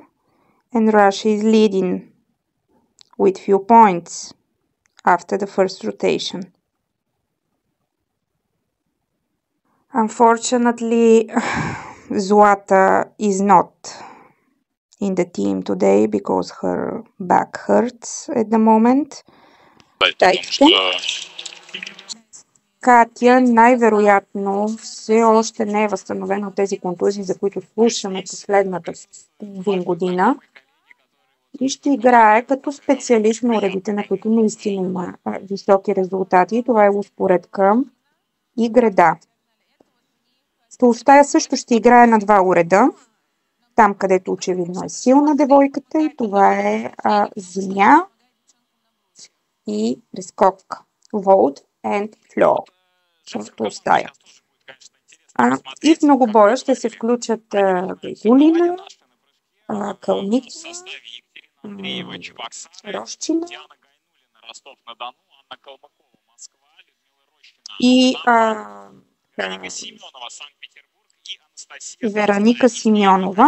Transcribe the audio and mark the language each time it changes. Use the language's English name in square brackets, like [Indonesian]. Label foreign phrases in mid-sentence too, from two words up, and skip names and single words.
[English] And Russia is leading with few points after the first rotation. Unfortunately, Zlata is not in the team today because her back hurts at the moment. [Bulgarian] Катя най-вероятно все още не е възстановена от тези контузии, за които слушаме последната половин година. И ще играе като специалист на уредите, на които наистина има високи резултати. Това е успоредка и града. Толстая също ще играе на два уреда. Там, където очевидно е силна девойката, и това е земя и прескок. [English] Vault and floor. [Bulgarian] В Толстая. И в многобоя ще се включат Гулина, Калника, Рощина и Вероника Симеонова.